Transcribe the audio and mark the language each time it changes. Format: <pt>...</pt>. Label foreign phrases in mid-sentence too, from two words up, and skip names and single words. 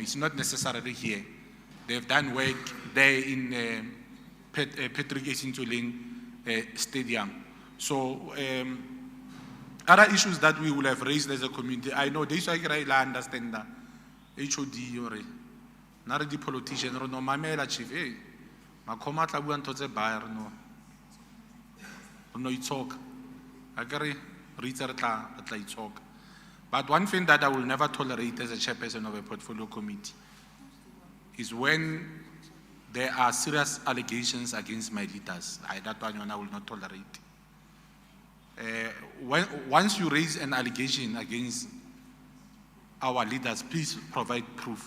<en>It's not necessarily here. They've done work there in Patrick Eisintweleng Stadium. So other issues that we will have raised as a community, I know this I understand that HOD or not the politician or no</en> <st>mamela chief, hey, makoma tla bua ntho tse ba re no itshoka a kere re itse re tla itshoka.</st> <en>But one thing that I will never tolerate as a chairperson of a portfolio committee is when there are serious allegations against my leaders. That one I will not tolerate. Once you raise an allegation against our leaders, please provide proof.</en>